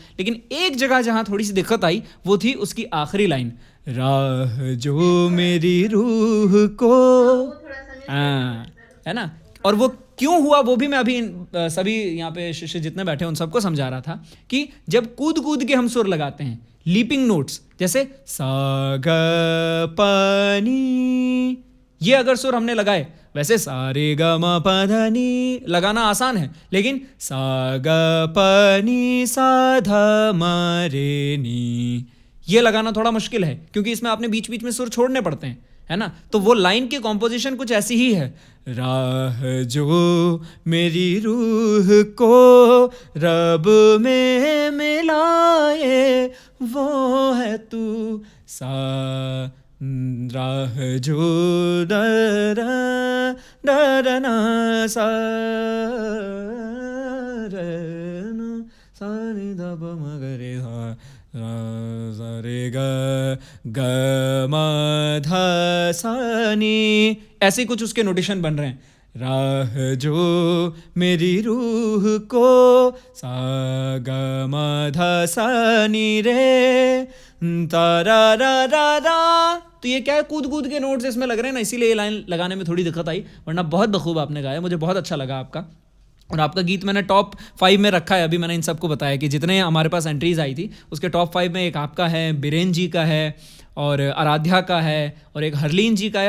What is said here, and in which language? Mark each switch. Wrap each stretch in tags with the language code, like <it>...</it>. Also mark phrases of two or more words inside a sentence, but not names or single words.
<hi>लेकिन एक जगह जहाँ थोड़ी सी दिक्कत आई वो थी उसकी आखिरी लाइन, राह जो मेरी रूह को, हाँ, है ना। और वो क्यों हुआ वो भी मैं अभी सभी यहाँ पे शिष्य जितने बैठे हैं उन सबको समझा रहा था कि जब कूद कूद के हम सुर लगाते हैं,</hi> <en>leaping notes,</en> <hi>जैसे सा ग प नी, ये अगर सुर हमने लगाए, वैसे सारे ग म प ध नी लगाना आसान है, लेकिन सा ग प नी सा ध म रे नी ये लगाना थोड़ा मुश्किल है, क्योंकि इसमें आपने बीच बीच में सुर छोड़ने पड़ते हैं, है ना। तो वो लाइन की कॉम्पोजिशन कुछ ऐसी ही है, राह जो मेरी रूह को रब में मिलाए वो है तू, सा राह जो डर डरना सा सारे दब मगरे रे ग म ध सा नी, ऐसे कुछ उसके नोटेशन बन रहे हैं। राह जो मेरी रूह को सा ग म ध सा नी रे ता रा रा रा रा। तो ये क्या है, कूद कूद के नोट्स इसमें लग रहे हैं ना, इसीलिए ये लाइन लगाने में थोड़ी दिक्कत आई, वरना बहुत बखूब आपने गाया, मुझे बहुत अच्छा लगा आपका। और आपका गीत मैंने टॉप 5 में रखा है। अभी मैंने इन सबको बताया कि जितने हमारे पास एंट्रीज आई थी उसके टॉप 5 में एक आपका है, बीरेन जी का है, और आराध्या का है, और एक हरलीन जी का है।</hi>